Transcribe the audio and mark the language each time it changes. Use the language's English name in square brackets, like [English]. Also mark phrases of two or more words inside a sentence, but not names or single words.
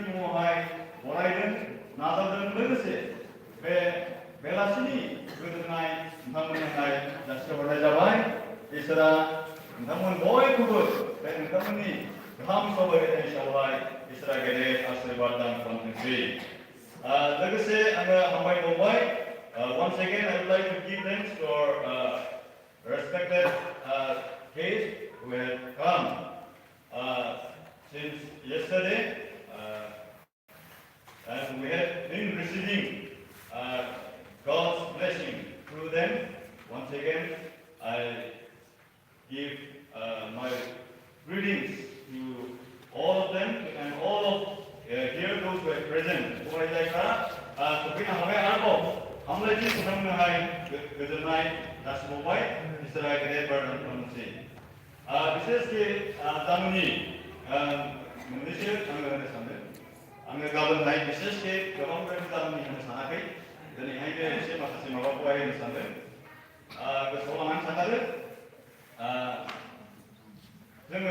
[Bodo] मुङावहाय बरायदों नाजावदों लोगोसे बे बेलासिनि गोजोननाय नोंथांमोननिफ्राय जासिहरनाय जाबाय इसोरा नोंथांमोन बयखौबो बे नोंथांमोननि गाहाम सावरायनायनि सायावहाय इसोरा गेदेर आशीर्बाद दान खालामथोंसै लोगोसे आङो हामबायबावबाय [English] once again I would like to give thanks to our respected guests who have come since yesterday and we have been receiving God's blessing through them. Once again, I give my greetings to all of them and all of here those who are present. [Bodo] फरायजायफ्रा सफैनो हाबाय आरोबाव हामलायथि नोंथांमोनहाय गोजोननाय जासिबावबाय इसोरा गेदेर बारदान खालामनोसै बिसेसके दामनि मोननैसो आङो होनो सानदों आङो गाबोनहाय बिसेसके गोबां दामनि होनो सानाखै दिनैहायनो एसे माखासे माबाखौहाय होनो सानदों गोसोआव लानानै सानखादो जोङो